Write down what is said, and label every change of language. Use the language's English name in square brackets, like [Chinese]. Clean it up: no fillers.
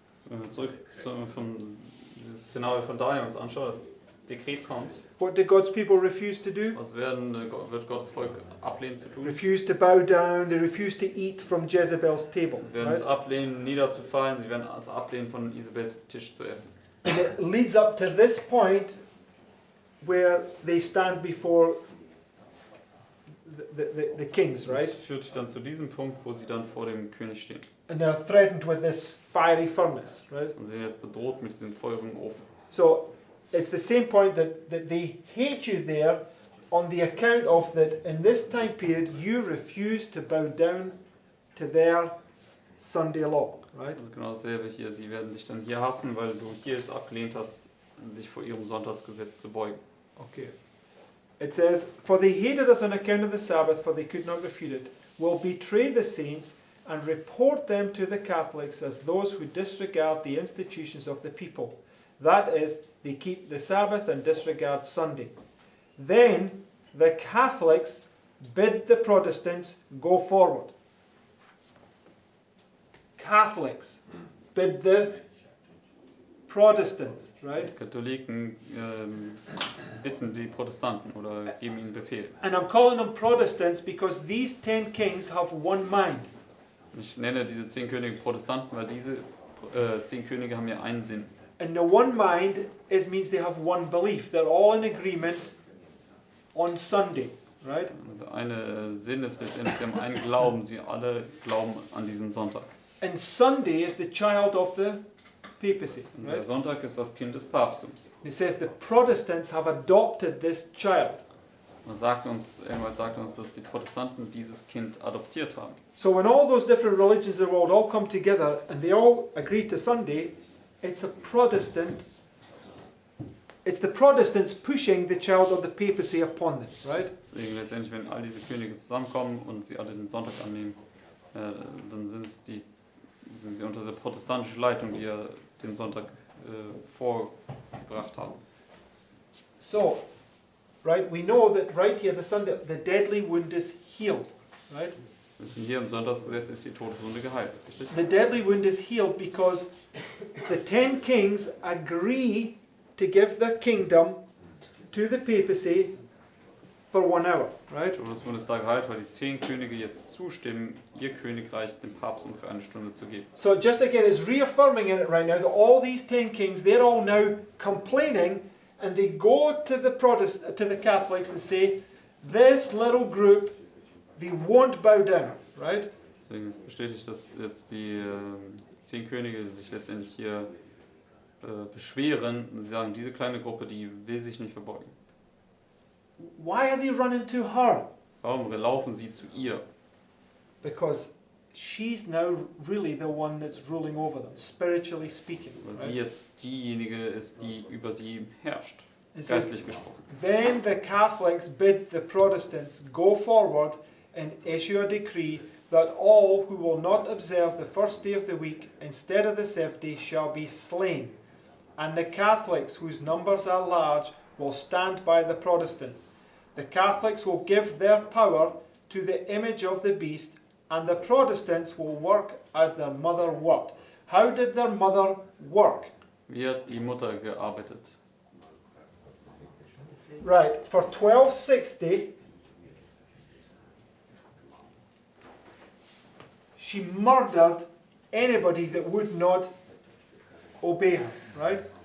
[German] Wenn wir zurück von dieses Szenario von Daniel uns anschauen, das Dekret kommt, [English] What did God's people refuse to do? [German] was wird Gottes Volk ablehnen zu tun? [English] Refuse to bow down, they refuse to eat from Jezebel's table. [German] Sie werden [English] Right? [German] es ablehnen, niederzufallen, sie werden es ablehnen, von Isabels Tisch zu essen. [English] And it leads up to this point where they stand before the kings, right? [German] Das führt dich dann zu diesem Punkt, wo sie dann vor dem König stehen. [English] And they're threatened with this fiery furnace, right? [German] Und sie sind jetzt bedroht mit diesem feurigen Ofen. [English] So it's the same point that they hate you there on the account of that in this time period you refuse to bow down to their Sunday law, right? [German] Also genau dasselbe hier. Sie werden dich dann hier hassen, weil du hier es abgelehnt hast, dich vor ihrem Sonntagsgesetz zu beugen. [English] Okay. It says, for they hated us on account of the Sabbath, for they could not refute it, will betray the saints and report them to the Catholics as those who disregard the institutions of the people. That is, they keep the Sabbath and disregard Sunday. Then the Catholics bid the Protestants go forward. Catholics bid the Protestants, right? [German] Katholiken bitten die Protestanten oder geben ihnen Befehl. [English] And I'm calling them Protestants because these 10 kings have one mind. [German] Ich nenne diese 10 Könige Protestanten, weil diese 10 Könige haben ja einen Sinn. [English] And the one mind means they have one belief. They're all in agreement on Sunday, right? [German] Also eine Sinn ist letztendlich, sie haben einen Glauben, sie alle glauben an diesen Sonntag. [English] And Sunday is the child of the papacy, [German] Und der [English] right? [German] Sonntag ist das Kind des Papsttums. [English] It says the Protestants have adopted this child. [German] Irgendwann sagt uns, dass die Protestanten dieses Kind adoptiert haben. [English] So when all those different religions of the world all come together and they all agree to Sunday, it's the Protestants pushing the child of the papacy upon them, right? [German] Deswegen letztendlich, wenn all diese Könige zusammenkommen und sie alle den Sonntag annehmen, dann sind sie unter der protestantischen Leitung, die ja den Sonntag vorgebracht haben. [English] So, right, we know that right here, the deadly wound is healed, right? [German] Wir wissen, hier im Sonntagsgesetz ist die Todeswunde geheilt, richtig? [English] The deadly wound is healed because the 10 kings agree to give their kingdom to the papacy for 1 hour, right? [German] Die Todeswunde ist da geheilt, weil die 10 Könige jetzt zustimmen, ihr Königreich dem Papst für 1 Stunde zu geben. [English] So just again, it's reaffirming in it right now that all these 10 kings, they're all now complaining, and they go to the Catholics and say, this little group, they won't bow down, right? [German] Deswegen ist bestätigt, dass jetzt die 10 Könige sich letztendlich hier beschweren. Sie sagen, diese kleine Gruppe, die will sich nicht verbeugen. [English] Why are they running to her? [German] Warum laufen sie zu ihr? [English] Because she's now really the one that's ruling over them, spiritually speaking. [German] Weil sie [English] Right? [German] jetzt diejenige ist, die über sie herrscht, [English] It says, [German] geistlich gesprochen. [English] then the Catholics bid the Protestants go forward and issue a decree that all who will not observe the first day of the week instead of the 7th day shall be slain. And the Catholics, whose numbers are large, will stand by the Protestants. The Catholics will give their power to the image of the beast, and the Protestants will work as their mother worked. How did their mother work? [German] Wie hat die Mutter gearbeitet? [English] Right, for 1260, she murdered anybody that would not obey her, right?